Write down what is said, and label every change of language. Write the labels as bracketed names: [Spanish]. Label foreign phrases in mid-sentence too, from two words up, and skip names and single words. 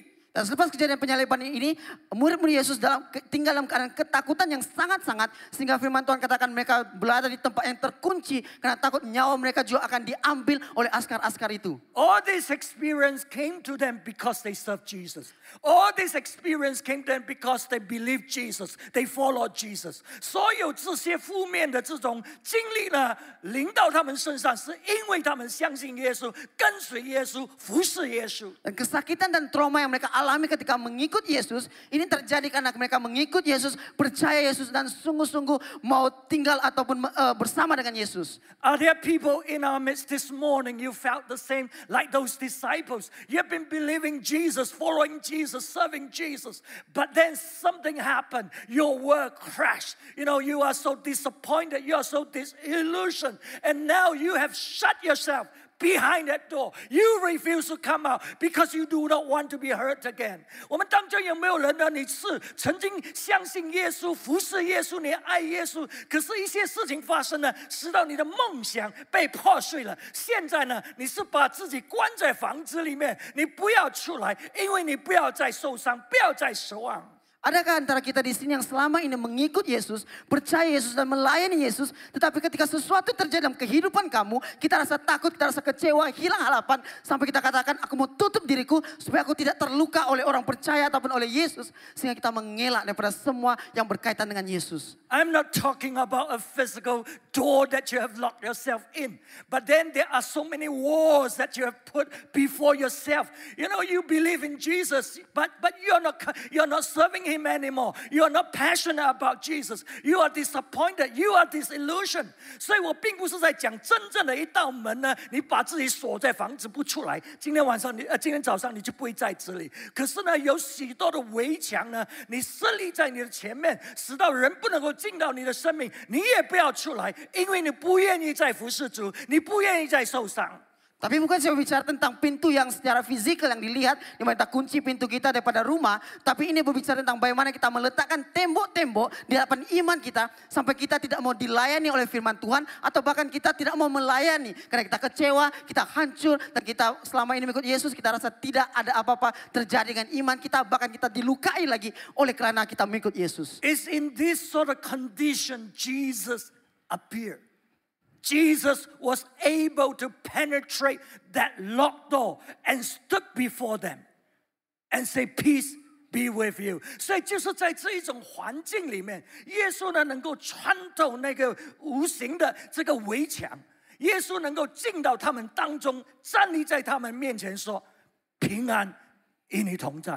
[Malay] Dan selepas kejadian penyaliban ini, murid-murid Yesus tinggal dalam keadaan ketakutan yang sangat-sangat. Sehingga firman Tuhan katakan mereka berada di tempat yang terkunci. Karena takut nyawa mereka juga akan diambil oleh askar-askar itu. [English] All this experience came to them because they served Jesus. All this experience came to them because they believed Jesus. They followed Jesus. [Chinese] 所有这些负面的这种经历呢，临到他们身上，是因为他们相信耶稣，跟随耶稣，服侍耶稣。 [Malay] Dan kesakitan dan trauma yang mereka alami ketika mengikut Yesus, ini terjadi karena mereka mengikut Yesus, percaya Yesus dan sungguh-sungguh mau tinggal ataupun bersama dengan Yesus. [English] Are there people in our midst this morning you felt the same like those disciples? You have been believing Jesus, following Jesus, serving Jesus, but then something happened. Your work crashed. You know, you are so disappointed, you are so disillusioned, and now you have shut yourself behind that door. You refuse to come out because you do not want to be hurt again. [Chinese] 我们当中有没有人呢？你是曾经相信耶稣、服侍耶稣、你爱耶稣，可是一些事情发生了，使到你的梦想被破碎了。现在呢，你是把自己关在房子里面，你不要出来，因为你不要再受伤，不要再失望。 [Malay] Adakah antara kita di sini yang selama ini mengikut Yesus, percaya Yesus dan melayani Yesus, tetapi ketika sesuatu terjadi dalam kehidupan kamu, kita rasa takut, kita rasa kecewa, hilang harapan, sampai kita katakan, aku mau tutup diriku supaya aku tidak terluka oleh orang percaya ataupun oleh Yesus, sehingga kita mengelak daripada semua yang berkaitan dengan Yesus. [English] I'm not talking about a physical door that you have locked yourself in, but then there are so many walls that you have put before yourself. You know, you believe in Jesus, but you're not serving Him anymore. You are not passionate about Jesus. You are disappointed. You are disillusioned. [Chinese] 所以我并不是在讲真正的一道门呢，你把自己锁在房子不出来。今天早上你就不会在这里。可是呢，有许多的围墙呢，你设立在你的前面，使到人不能够进到你的生命，你也不要出来，因为你不愿意再服侍主，你不愿意再受伤。 [Malay] Tapi bukan saya bicara tentang pintu yang secara fisikal yang dilihat, di mana kita kunci pintu kita daripada rumah. Tapi ini berbicara tentang bagaimana kita meletakkan tembok-tembok di hadapan iman kita. Sampai kita tidak mau dilayani oleh firman Tuhan. Atau bahkan kita tidak mau melayani. Karena kita kecewa, kita hancur. Dan kita selama ini mengikut Yesus, kita rasa tidak ada apa-apa terjadi dengan iman kita. Bahkan kita dilukai lagi oleh karena kita mengikut Yesus. [English] It's in this sort of condition Jesus appeared. Jesus was able to penetrate that locked door and stood before them and say, "Peace be with you." [Chinese] 所以就是在这一种环境里面，耶稣呢能够穿透那个无形的这个围墙，耶稣能够进到他们当中，站立在他们面前说：“平安与你同在。”